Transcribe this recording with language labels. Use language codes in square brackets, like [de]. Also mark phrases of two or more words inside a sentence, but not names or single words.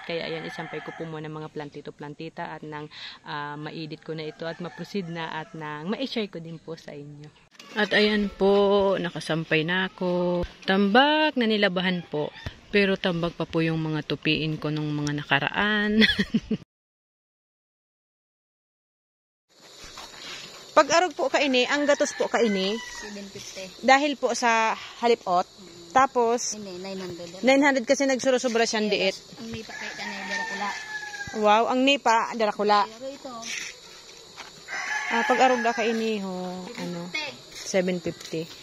[tl] Kaya ayan, isampay ko po muna mga plantito-plantita at nang ma-edit ko na ito at ma-proceed na at nang ma-share ko din po sa inyo. At ayan po, nakasampay na ako. Tambak na nilabahan po. Pero tambak pa po yung mga tupiin ko nung mga nakaraan. [bik] Pag arog po kaini, ang gatos po kaini 750. Dahil po sa halipot. Tapos 900 kasi nagsurosobra siyang diit. Ang nipa kay tanay darakula. Wow, ang nipa darakula. [tl] Pero ito [bik] pag arog da kaini ho, 750.